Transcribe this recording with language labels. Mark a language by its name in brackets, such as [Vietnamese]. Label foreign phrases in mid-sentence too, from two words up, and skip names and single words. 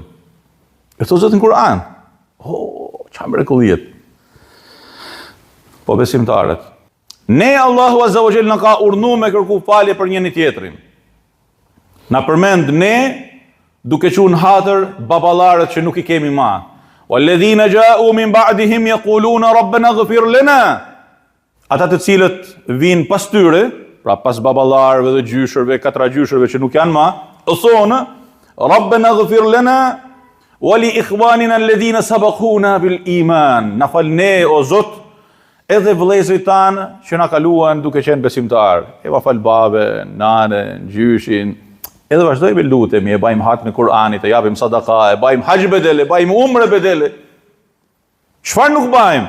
[Albanian] E thot Zotin Kur'an. Qa mrekulliet. Po besimtarët. Ne Allahu [Arabic] عز وجل [Albanian] na ka urdhëruar me kërku falje për njëri tjetrin. Na përmend ne duke qenë hatër baballarët që nuk i kemi ma. [Arabic] والذين جاءوا من بعدهم يقولون ربنا اغفر لنا. [Albanian] Ata të cilët vinë pas tyre, pra pas baballarëve dhe gjyshërve, katra gjyshërve që nuk janë ma, thonë [Arabic] ربنا اغفر لنا ولإخواننا الذين سبقونا بالإيمان. [Albanian] Na fal ne o Zot edhe vëllezërit tanë që na kaluan duke qenë besimtar. E va fal babe, nanën, gjyshin. Edhe vazhdojmë lutemi, e bajmë hak në Kur'anit, e japim sadaka, e bajmë hajj bedele, e bajmë umre bedele. Çfarë nuk bajmë?